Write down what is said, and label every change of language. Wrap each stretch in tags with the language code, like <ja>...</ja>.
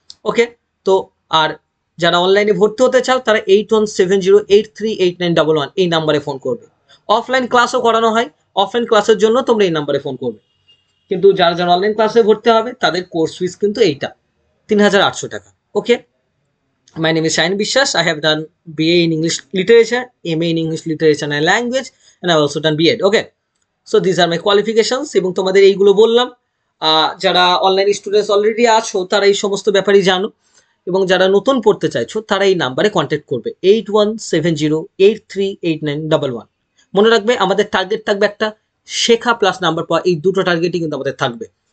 <bn>ওকে, তো আর যারা অনলাইনে ভর্তি হতে চাও তারা 8170838911 এই নাম্বারে ফোন করবে। অফলাইন ক্লাসও করানো হয়, অফলাইন ক্লাসের জন্য তোমরা এই নাম্বারে ফোন করবে। কিন্তু যারা যারা অনলাইন ক্লাসে ভর্তি হবে তাদের কোর্স ফিস কিন্তু এইটা 3800 টাকা।</bn> <en>Okay, my name is Shine Bishwas. I have done BA in English Literature, MA in English Literature and Language, and I have also done B.Ed. Okay, so these are my qualifications</en> <bn>এবং তোমাদের এইগুলো বললাম। যারা online students already আছো তারা এই সমস্ত ব্যাপারই জানো, এবং যারা নতুন পড়তে চাইছো তারা এই নাম্বারে কন্ট্যাক্ট করবে 8170838911। মনে রাখবে আমাদের টার্গেট থাকবে একটা, শেখা প্লাস নাম্বার পাওয়া, এই দুটো টার্গেটই কিন্তু আমাদের থাকবে।</bn>